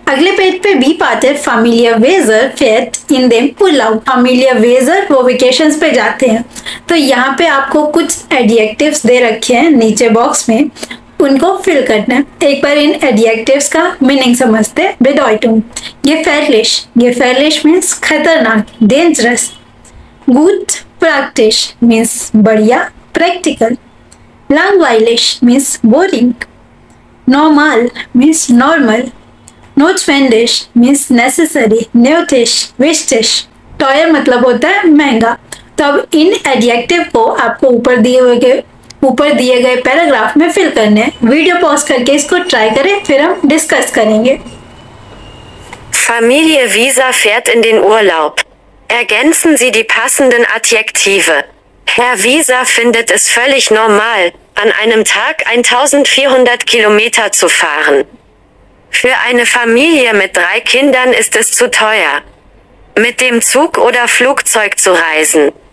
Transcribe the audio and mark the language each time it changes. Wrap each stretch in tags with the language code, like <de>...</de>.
<hi>अगले पेज पे बी पाते हैं familiar Weser</hi> <de>fährt in den Urlaub।</de> <hi>familiar Weser वो वेकेशंस पे जाते हैं, तो यहाँ पे आपको कुछ एडजेक्टिव्स दे रखे हैं नीचे बॉक्स में, उनको फिल करना है। एक बार इन एडजेक्टिव्स का मीनिंग समझते हैं। Bedeutung gefährlich मीन्स खतरनाक, डेंजरस, gut praktisch मीन्स बढ़िया, practical, langweilig means boring, normal means normal, notwendig means necessary, nötig, wichtig, teuer मतलब होता है महंगा। तो अब इन एडजेक्टिव को आपको ऊपर दिए गए पैराग्राफ में फिल करने हैं। वीडियो पॉज करके इसको ट्राई करें, फिर हम डिस्कस करेंगे।</hi> <de>Familie Wieser fährt in den Urlaub. Ergänzen Sie die passenden Adjektive. Herr Wieser findet es völlig normal, an einem Tag 1400 Kilometer zu fahren. Für eine Familie mit 3 Kindern ist es zu teuer, mit dem Zug oder Flugzeug zu reisen.</de>